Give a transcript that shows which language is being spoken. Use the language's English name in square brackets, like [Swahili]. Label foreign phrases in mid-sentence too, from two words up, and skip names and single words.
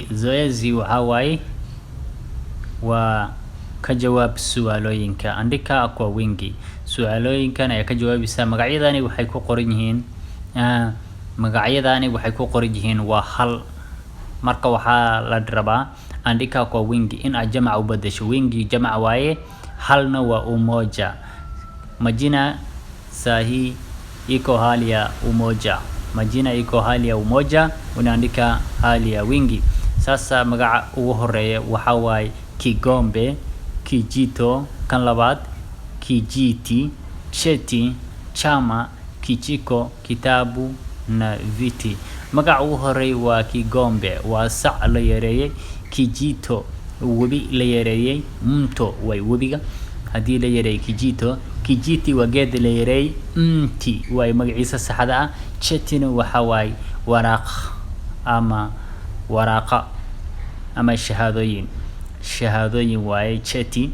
[Somali] Zoezi waxa waaye waa ka jawaab su'aalooyinka. [Swahili] Andika kwa wingi. [Somali] Su'aalooyinkan ay ka jawaabaysaa magacyadani waxay ku qoran yihiin waa hal. Marka waxaa la rabaa [Swahili] andika kwa wingi [Somali] in aad jamac u bedesho. Wingi jamac waaye halna waa umoja. [Swahili] Majina sahi iko hali ya umoja. Majina iko hali ya umoja, unaandika hali ya wingi. [Somali] Sasa magaca ugu horeeya waxa waaye kigombe, kijito, kan labaad kijiti, cheti, chama, kijiko, [Swahili] kitabu na viti. [Somali] Magaca ugu horeeya waa kigombe, waa sac la yareeyay. Kijito webi la yareeyay. Mto way webiga hadii la yareeyay kijito. Kijiti waa geed la yareeyay. Mti way magaciisa saxda ah. Chetina waxa waaye waraqa ama shahaadooyin waaye cheti.